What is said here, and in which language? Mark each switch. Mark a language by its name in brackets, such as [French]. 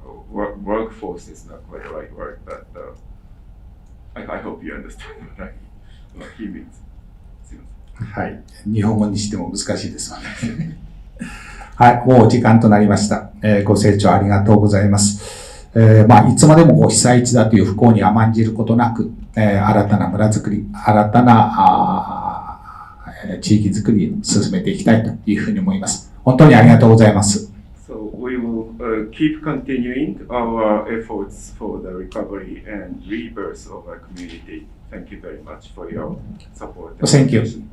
[English] workforce is not quite the right word, but I hope you understand what he means. [Japanese] はい。日本語にしても難しいですよね。はい。もう時間となりました。ご清聴ありがとうございます。いつまでも被災地だという不幸に甘んじることなく、新たな村づくり、新たな地域づくりを進めていきたいというふうに思います。本当にありがとうございます。 [English] So we will keep continuing our efforts for the recovery and rebirth of our community. Thank you very much for your support. Thank you.